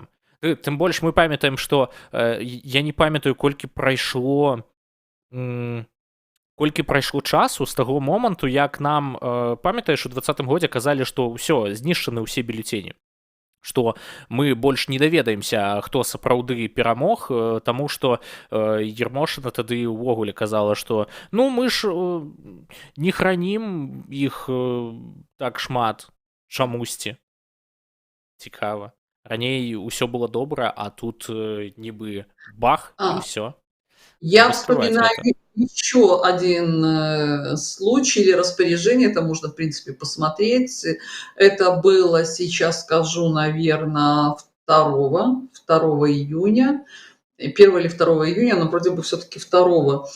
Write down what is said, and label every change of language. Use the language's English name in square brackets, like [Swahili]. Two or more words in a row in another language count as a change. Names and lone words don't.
[Belarusian] Тым больш мы памятаем, што я не памятаю, колькі прайшло часу з таго моманту, як нам, памятаеш, у 20-м годзе казалі, што ўсё, знішчаны ўсе бюлетэні, што мы больш не даведаемся, хто сапраўды перамог, таму што Ермошына тады ўвогуле казала, што ну мы ж не хранім іх так шмат чамусьці. Цікава. Раней ўсё было добра, а тут нібы бах, і ўсё. [Russian] Я вспоминаю еще один случай или распоряжение, это можно, в принципе, посмотреть. Это было, сейчас скажу, наверное, 2 июня, 1 или 2 июня, но вроде бы все-таки 2.